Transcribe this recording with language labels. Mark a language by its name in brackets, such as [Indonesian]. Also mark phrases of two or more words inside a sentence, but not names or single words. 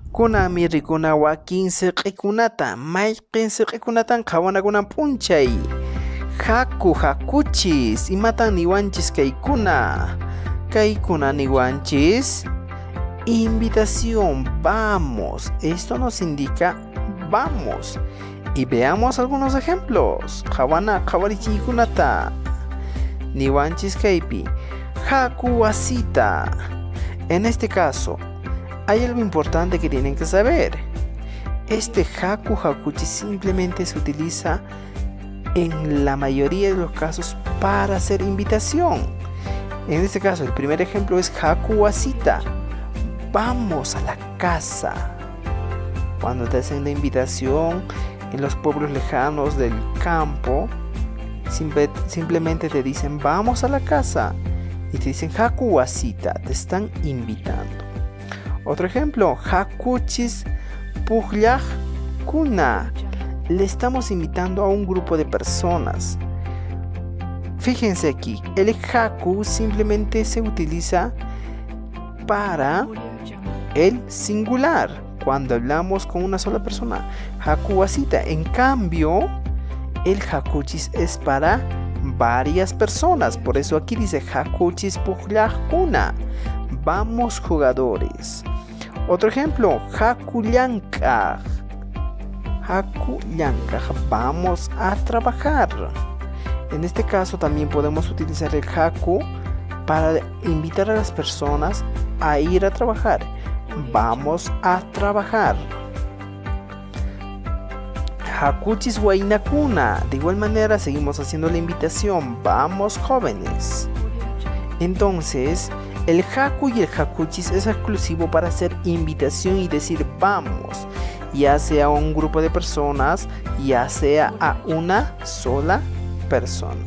[Quechua] Kunami rikuna wakin sirqikunata mayqin sirqikunatan qhawanakunan p'unchay hakuchis imatan niwanchis kaykuna niwanchis [Spanish] invitación, vamos. Esto nos indica vamos. Y veamos algunos ejemplos. [Quechua] Qhawarichikunata niwanchis kaypi haku wasita. [Spanish] En este caso hay algo importante que tienen que saber. Este hakuchis simplemente se utiliza en la mayoría de los casos para hacer invitación. En este caso el primer ejemplo es [Quechua] haku wasita. [Spanish] Vamos a la casa. Cuando te hacen la invitación en los pueblos lejanos del campo, simplemente te dicen vamos a la casa y te dicen [Quechua] haku wasita, [Spanish] te están invitando. Otro ejemplo, [Quechua] hakuchis pukllaq kuna. [Spanish] Le estamos invitando a un grupo de personas. Fíjense aquí, el haku simplemente se utiliza para el singular cuando hablamos con una sola persona, [Quechua] haku wasita. [Spanish] En cambio, el hakuchis es para varias personas, por eso aquí dice [Quechua] hakuchis pukllaq kuna. [Spanish] Vamos jugadores. Otro ejemplo, [Quechua] haku llank'aq. [Spanish] Vamos a trabajar. En este caso también podemos utilizar el haku para invitar a las personas a ir a trabajar. Vamos a trabajar. [Quechua] Hakuchis waynakuna. [Spanish] De igual manera seguimos haciendo la invitación. Vamos jóvenes. Entonces, el haku y el hakuchis es exclusivo para hacer invitación y decir vamos, ya sea a un grupo de personas, ya sea a una sola persona.